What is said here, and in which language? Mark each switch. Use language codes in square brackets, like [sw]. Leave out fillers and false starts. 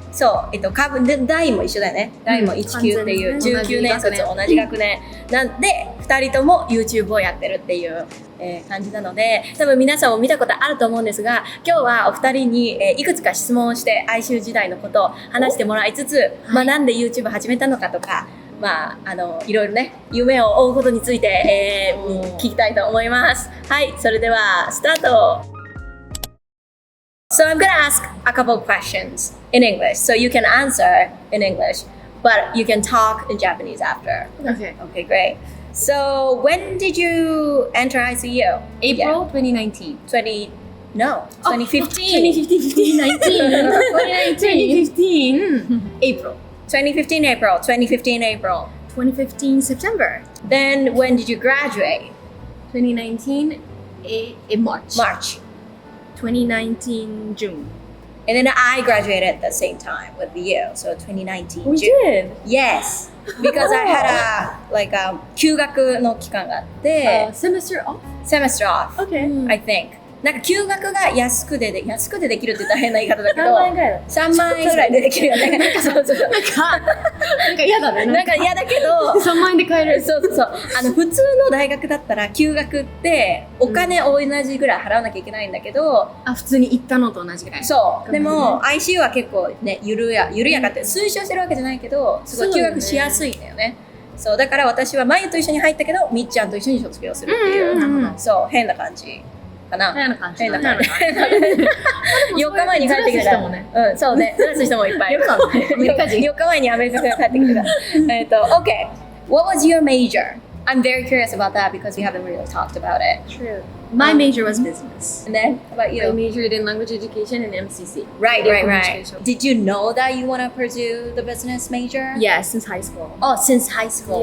[ja] そう、代も一緒だよね。代も19っていう19年卒同じ学年なんで、2人とも YouTube をやってるっていう、感じなので、多分皆さんも見たことあると思うんですが、今日はお二人に、いくつか質問をして ICU 時代のことを話してもらいつつ、なんで YouTube 始めたのかとか、いろいろね、夢を追うことについて、聞きたいと思います。はい、それではスタート。 [en] So I'm gonna ask a couple of questions in English, so you can answer in English, but you can talk in Japanese after. Okay. Okay, great. So when did you enter ICU? April 2019. 2015. 2015 April. 2015 April. 2015 April. 2015 September. Then when did you graduate? 2019 in March. 2019 June. And then I graduated at the same time with you, so 2019 We June. did? Yes, because I had a [ja] 休学の期間があって、 [en] semester off? semester off, Okay. I think. [ja] なんか休学が安くでできるって言ったら変な言い方だけど、 3万円ぐらいだ。 3万円ぐらいでできるよね。そうそうそう。なんか嫌だね。なんか嫌だけど、 3万円で買える。そうそうそう。普通の大学だったら休学ってお金同じぐらい払わなきゃいけないんだけど、普通に行ったのと同じぐらい。そう。でも ICU は結構ね、緩やかって推奨してるわけじゃないけど、すごい休学しやすいんだよね。そう。だから私はまゆと一緒に入ったけど、みっちゃんと一緒に卒業するっていう、そう、変な感じ。変な感じ。4日前に帰ってきたもんね。うん、そうね。ずらす人もいっぱいいる。 4日前にアメリカから帰ってきた。 [en] Okay. What was your major? I'm very curious about that because we haven't really talked about it. True. My major was business. And then, how about you? I majored in language education and MCC. Right. Did you know that you want to pursue the business major? Yeah, since high school. Oh, since high school.